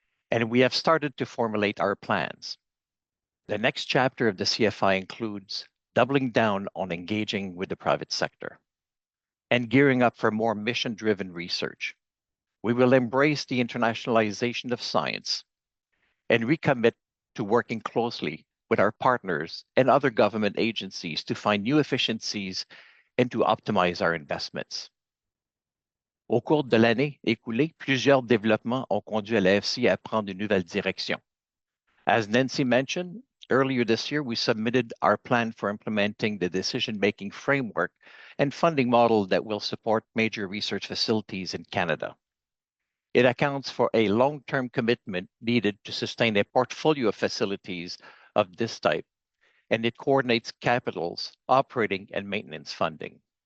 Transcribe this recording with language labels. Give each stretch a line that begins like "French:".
English: And we have started to formulate our plans. The next chapter of the CFI includes doubling down on engaging with the private sector and gearing up for more mission-driven research. We will embrace the internationalization of science and recommit to working closely with our partners and other government agencies to find new efficiencies and to optimize our investments.
French: Au cours de l'année écoulée, plusieurs développements ont conduit à l'AFC à prendre une nouvelle direction.
English: As Nancy mentioned, earlier this year, we submitted our plan for implementing the decision-making framework and funding model that will support major research facilities in Canada. It accounts for a long-term commitment needed to sustain a portfolio of facilities of this type, and it coordinates capitals, operating, and maintenance funding.